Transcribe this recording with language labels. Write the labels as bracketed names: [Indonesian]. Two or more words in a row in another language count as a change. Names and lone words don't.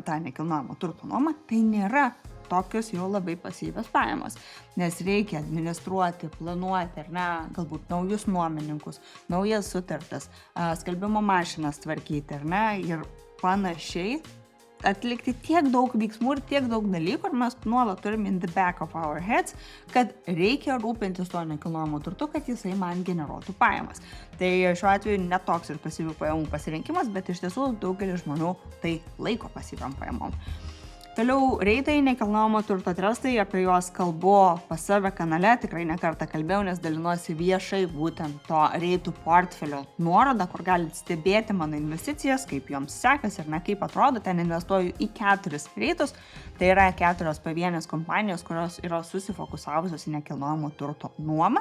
[Lithuanian] tą nekilnojamo turto nuomą, tai nėra tokios jau labai pasyvios pajamos, nes reikia administruoti, planuoti, ar ne, galbūt naujus nuomininkus, naujas sutartas, skalbimo mašinas tvarkyti, ar ne, ir panašiai, atlikti tiek daug veiksmų ir tiek daug dalykų, ir mes nuolat turim [English] in the back of our heads, [Lithuanian] kad reikia rūpintis to nekilnojamo turtu, kad jisai man generuotų pajamas. Tai šiuo atveju netoks ir pasyvių pajamų pasirinkimas, bet iš tiesų daugelis žmonių tai laiko pasyviom pajamom. Toliau reitai, nekilnojamo turto trustai, apie juos kalbu pas save kanale, tikrai nekartą kalbėjau, nes dalinuosi viešai būtent to reitų portfelio nuorodą, kur galite stebėti mano investicijas, kaip joms sekasi ir ne kaip atrodo, ten investuoju į 4 reitus, tai yra 4 pavienės kompanijos, kurios yra susifokusavusios į nekilnojamo turto nuomą.